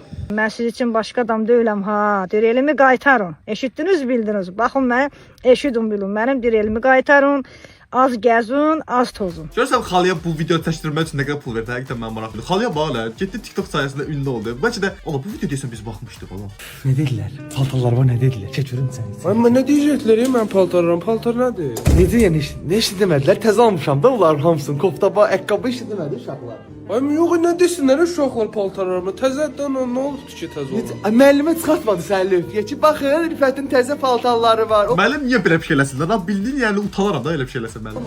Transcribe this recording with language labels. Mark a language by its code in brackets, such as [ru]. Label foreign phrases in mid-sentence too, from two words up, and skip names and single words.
[az] Mən siz üçün başqa adam deyiləm ha. Direlimi qaytarın. Eşitdiniz, bildiniz. Baxın mənə, eşidin bilin. Mənim direlimi qaytarın. Az gəzun, az tozun. Görürsən xalıya bu video təşkilləmək üçün nə qədər pul verdi? Həqiqətən mən maraqlıdır. Xalıya bağlı, getdi TikTok sayəsində ünlü oldu. Bəlkə də ola bu video deyəsən biz baxmışdıq ola. [tr] Ne dediler? Paltarlar var ne dediler? Çek görün sen. Ama ne diyecekler ya, ben paltarlarım, paltar nedir? [az] Necə yəni ne işi demədilər? Təzə almışam da onların hamısını. Koftaba, ayaqqabı işi demədi uşaqlar. [tr] Ay yok, ne desinler [az] uşaqlar paltarlarımı? Təzədən ne olubdu ki təzə oldu? Müəllimə çıxartmadı sən lövhəyə ki, baxın Rifətin təzə paltarları var. Müəllim niyə belə bir şey eləsinlər? Lan bildin yəni utanaram da elə bir şey eləsin müəllim.